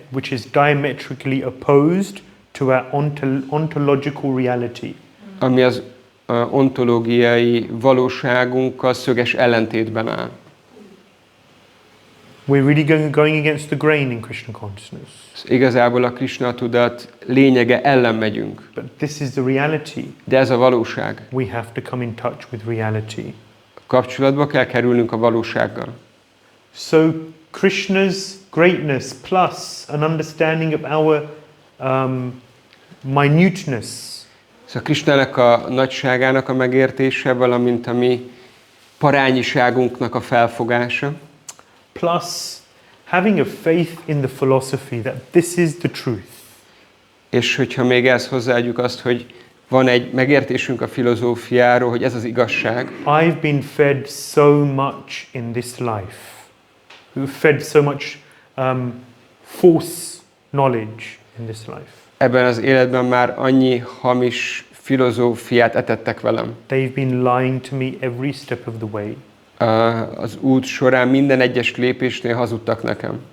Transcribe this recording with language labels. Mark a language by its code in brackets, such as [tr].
[en] is diametrically opposed to our ontological reality. [hu] Ami az ontológiai valóságunkkal szöges ellentétben áll. [en] We're really going against the grain in Krishna consciousness. [hu] Igazából a Krishna tudat lényege ellen megyünk. [en] But this is the reality. [hu] De ez a valóság. [en] We have to come in touch with reality. [hu] Kapcsolatba kell kerülnünk a valósággal. [en] So Krishna's greatness plus an understanding of our minuteness. [hu] Szóval Krishnának a nagyságának a megértése, valamint a mi parányiságunknak a felfogása. [en] Plus having a faith in the philosophy that this is the truth. [hu] És hogyha még ezt hozzáadjuk azt, hogy van egy megértésünk a filozófiáról, hogy ez az igazság. [en] I've been fed so much in this life. We've fed so much false knowledge in this life. [hu] Ebben az életben már annyi hamis filozófiát etettek velem. [en] They've been lying to me every step of the way. [hu] Az út során minden egyes lépésnél hazudtak nekem.